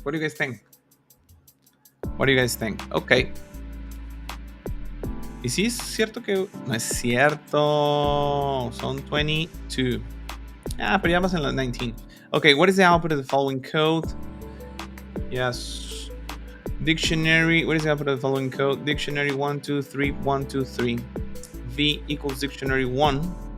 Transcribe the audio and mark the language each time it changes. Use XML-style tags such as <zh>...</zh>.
<en>What do you guys think? Okay.</en> <es>Y sí es cierto que no es cierto. Son 22. Pero ya vas en la 19.</es> <en>Okay, what is the output of the following code? Yes. Dictionary. What is the output of the following code? Dictionary 1, 2, 3, 1, 2, 3. V equals dictionary 1.</en>